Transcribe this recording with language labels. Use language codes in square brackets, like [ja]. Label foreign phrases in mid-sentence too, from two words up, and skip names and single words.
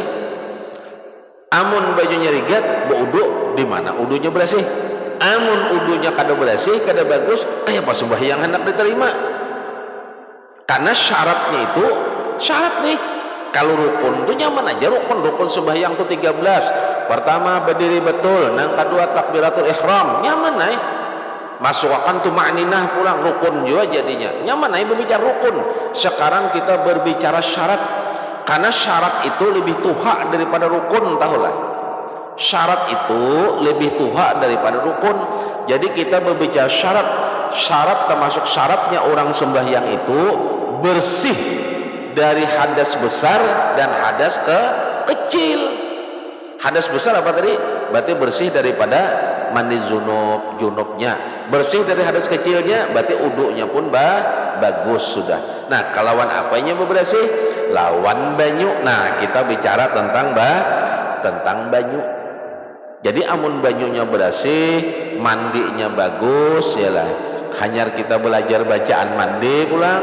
[bjn] Amun bajunya rigat, wudu di mana wudunya bersih. Amun wudunya kada bersih, kada bagus, kayak apa sembahyang hendak diterima? [id] Karena syaratnya itu syarat nih. Kalau rukun itu nyaman aja, rukun sembahyang itu 13. [bjn] Pertama berdiri betul, nang kedua takbiratul ihram, nyaman nih. Masukkan tuma'ninah pulang, rukun juga jadinya. [id] Nyaman nih berbicara rukun. Sekarang kita berbicara syarat. [bjn] Karena syarat itu lebih tuha daripada rukun, tahulah. Syarat itu lebih tuha daripada rukun. [id] Jadi kita berbicara syarat. Syarat termasuk syaratnya orang sembahyang itu bersih dari hadas besar dan hadas kecil. Hadas besar apa tadi? Berarti bersih daripada mandi junubnya. Bersih dari hadas kecilnya, berarti udunya pun bagus sudah. [bjn] Nah, kalawan apanya bebersih? Lawan banyu. Nah, kita bicara tentang banyu. Jadi amun banyunya bersih, mandinya bagus, yalah. Hanya kita belajar bacaan mandi pulang.